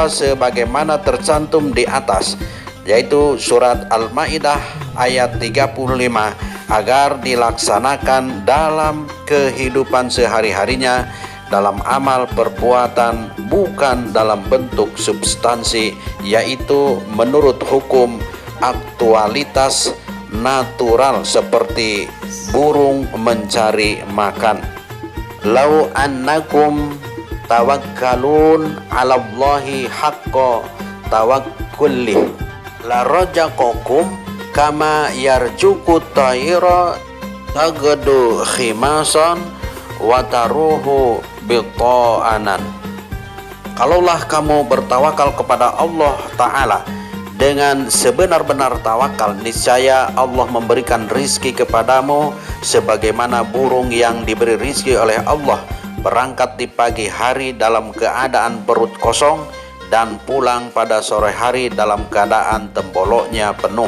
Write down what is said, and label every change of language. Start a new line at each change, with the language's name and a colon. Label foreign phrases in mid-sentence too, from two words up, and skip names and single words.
Indonesian: sebagaimana tercantum di atas, yaitu surat Al-Maidah ayat 35, agar dilaksanakan dalam kehidupan sehari-harinya dalam amal perbuatan, bukan dalam bentuk substansi, yaitu menurut hukum aktualitas natural seperti burung mencari makan.
Arabic: لو أنكم توكلون على الله حق توكله ل رزقكم كما يرزق الطير تغدو خماصا و تروح بطانا.
Indonesian: Kalaulah kamu bertawakal kepada Allah Ta'ala dengan sebenar-benar tawakal, niscaya Allah memberikan rizki kepadamu sebagaimana burung yang diberi rizki oleh Allah berangkat di pagi hari dalam keadaan perut kosong dan pulang pada sore hari dalam keadaan temboloknya penuh.